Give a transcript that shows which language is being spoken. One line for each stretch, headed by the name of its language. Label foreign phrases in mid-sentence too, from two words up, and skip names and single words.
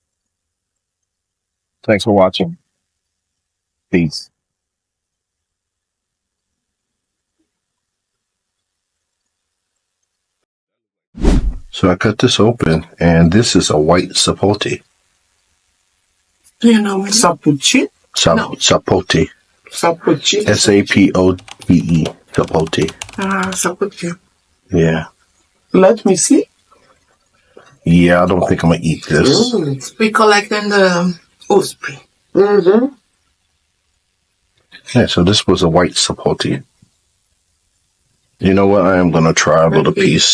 English: Thanks for watching. Peace. So I cut this open, and this is a white sapote. Do you know sapote? No. Sapote. Sapote. S-A-P-O-T-E. Sapote. Sapote. Yeah. Let me see. Yeah, I don't think I'm gonna eat this. We collect in the osprey. Mm-hmm. Yeah, so this was a white sapote. You know what? I am gonna try a little piece.